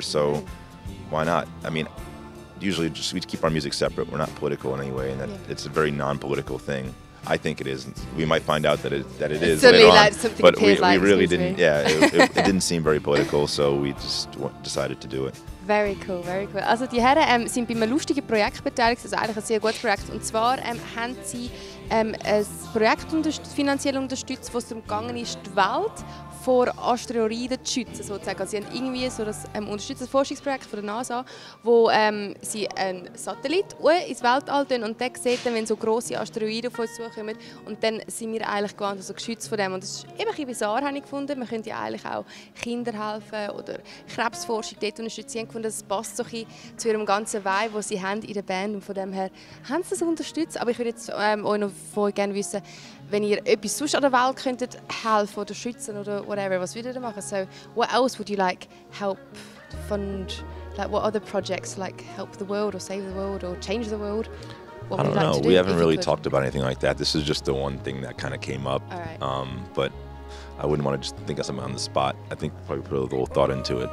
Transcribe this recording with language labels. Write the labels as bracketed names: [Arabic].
[English] So why not? I mean, usually we keep our music separate. We're not political in any way, and it's a very non-political thing. I think it is. We might find out that it is later on, but we really didn't. Yeah, it didn't seem very political, so we just decided to do it. Very cool, very cool. [German] Also die Herren sind bei einem lustigen Projekt beteiligt, also eigentlich ein sehr gutes Projekt. Und zwar haben sie ein Projekt finanziell unterstützt, wo es darum gegangen ist, die Welt vor Asteroiden zu schützen, sozusagen. Also sie haben irgendwie so das unterstütztes Forschungsprojekt von der NASA, wo sie einen Satellit ins Weltall tun und der sieht dann, wenn so grosse Asteroiden auf uns zukommen, und dann sind wir eigentlich gewarnt, also geschützt von dem. Und das ist eben ein bisschen bizarr, habe ich gefunden. Man könnte ja eigentlich auch Kindern helfen oder Krebsforschung dort unterstützen. Sie haben gefunden, das passt so ein bisschen zu ihrem ganzen Vibe, den sie haben in der Band, und von dem her haben sie das unterstützt. Aber ich würde jetzt euch noch von euch gerne wissen, wenn ihr etwas sonst an der Welt könntet helfen oder schützen oder whatever, was würdet ihr machen? [English] So, what else would you like help fund? Like, what other projects like help the world or save the world or change the world? What I don't would you know. like to do We haven't really talked about anything like that. This is just the one thing that kind of came up. All right. But I wouldn't want to just think of something on the spot. I think probably put a little thought into it.